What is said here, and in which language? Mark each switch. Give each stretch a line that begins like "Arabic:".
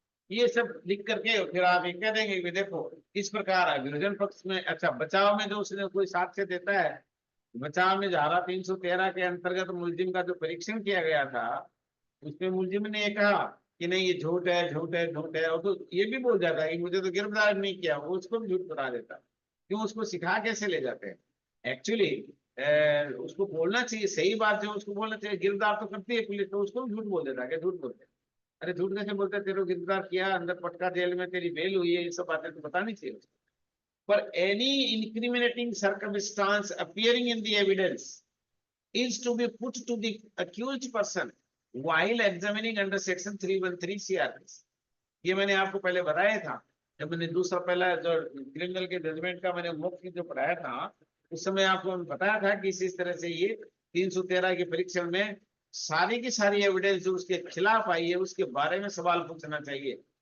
Hindi: ये सब लिख करके फिर आप ये कह देंगे कि देखो इस प्रकार अभियोजन पक्ष में, अच्छा बचाव में जो उसने कोई साक्ष्य देता है, बचाव में धारा 313 के अंतर्गत मुलजिम का जो परीक्षण किया गया था, उसमें मुलजिम ने ये कहा कि नहीं ये झूठ है झूठ है झूठ है, और तो ये भी बोल जाता है कि मुझे तो गिरफ्तार नहीं किया, वो उसको भी झूठ बता देता। क्यों, उसको सिखा कैसे ले जाते हैं एक्चुअली, उसको बोलना चाहिए सही बात, जो उसको बोलना चाहिए, गिरफ्तार तो करती है पुलिस, तो उसको भी झूठ बोल देता है, क्या झूठ बोलते हैं, अरे झूठ कैसे बोलते हैं, तेरे को गिरफ्तार किया, अंदर पटका जेल में तेरी बेल हुई है, ये सब बातें तो बतानी चाहिए उसको।
English: पर any incriminating circumstance appearing in the evidence is to be put to the accused person while examining under section 313 CRPC।
Hindi: ये मैंने आपको पहले बताया था जब मैंने दूसरा पहला जो क्रिमिनल के जजमेंट का मैंने मुख्य जो पढ़ाया था, उस समय आपको बताया था कि इस तरह से ये 313 के परीक्षण में सारी की सारी एविडेंस जो उसके खिलाफ आई है उसके बारे में सवाल पूछना चाहिए।